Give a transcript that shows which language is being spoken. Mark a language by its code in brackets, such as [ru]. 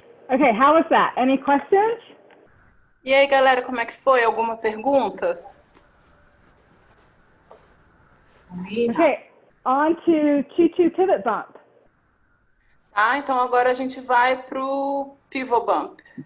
[en] Okay, how was that? Any questions? [pt] E aí, galera, como é que foi? Alguma pergunta? [en] Okay, on to choo-choo pivot bump. [pt] Tá, então agora a gente vai pro pivot bump.